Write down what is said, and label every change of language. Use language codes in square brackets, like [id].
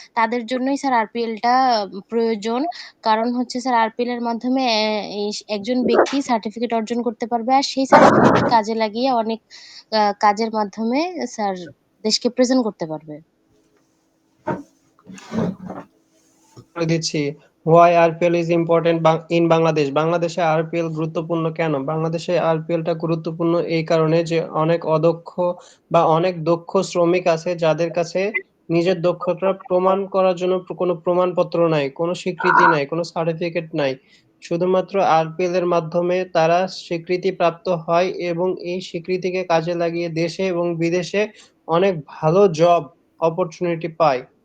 [bn] তাদের জন্যই স্যার আরপিএলটা প্রয়োজন। কারণ হচ্ছে স্যার আরপিএল এর মাধ্যমে একজন ব্যক্তি সার্টিফিকেট অর্জন করতে পারবে, আর সেই সার্টিফিকেট কাজে লাগিয়ে অনেক কাজের মাধ্যমে স্যার দেশকে প্রেজেন্ট করতে পারবে। করে দিচ্ছি। [en] Why RPL is important in Bangladesh? [bn] বাংলাদেশে RPL গুরুত্বপূর্ণ কেন? বাংলাদেশে RPLটা গুরুত্বপূর্ণ এই কারণে যে অনেক অদক্ষ বা অনেক দক্ষ শ্রমিক আছে যাদের কাছে নিজের দক্ষতা প্রমাণ করার জন্য কোনো প্রমাণপত্র নাই, কোনো স্বীকৃতি নাই, কোনো সার্টিফিকেট নাই। শুধুমাত্র RPL এর মাধ্যমে তারা স্বীকৃতিপ্রাপ্ত হয় এবং এই স্বীকৃতিকে কাজে লাগিয়ে দেশে এবং বিদেশে অনেক ভালো জব অপরচুনিটি পায়।